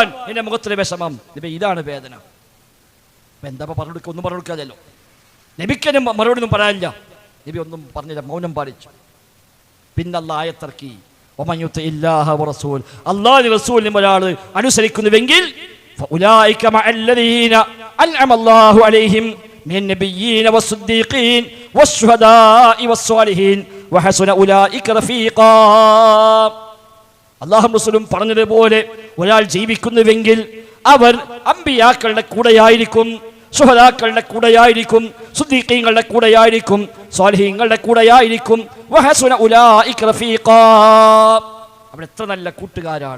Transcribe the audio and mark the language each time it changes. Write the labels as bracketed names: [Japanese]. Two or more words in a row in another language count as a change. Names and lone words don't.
[Malayalam] എൻ്റെ മുഖത്തൊരു വിഷമം. നബി ഇതാണ് വേദന. അപ്പം എന്താ പറഞ്ഞു കൊടുക്കുക? ഒന്നും പറഞ്ഞു കൊടുക്കാതല്ലോ. നബിക്കതിന് മറുപടി ഒന്നും പറയാനില്ല. നബി ഒന്നും പറഞ്ഞില്ല, മൗനം പാലിച്ചു. പിന്നെ അല്ലാഹ് ആയത്തിറക്കി, അല്ലാഹുവിന്റെ റസൂലിനെ ഒരാൾ അനുസരിക്കുന്നുവെങ്കിൽ [Arabic] فأولئك مع الذين أنعم الله عليهم من النبيين والصديقين والشهداء والصالحين وحسن أولئك رفيقا. [Malayalam] അല്ലാഹും റസൂലും പറഞ്ഞതുപോലെ ഒരാൾ ജീവിക്കുന്നുവെങ്കിൽ അവർ അമ്പിയാക്കളുടെ കൂടെയായിരിക്കും, ശുഹദാക്കളുടെ കൂടെയായിരിക്കും, സുദ്ദീഖീങ്ങളുടെ കൂടെയായിരിക്കും, സ്വാലിഹീങ്ങളുടെ കൂടെയായിരിക്കും. [Arabic] وحسن أولئك رفيقا. [Malayalam] അവിടെ എത്ര നല്ല കൂട്ടുകാരാണ്.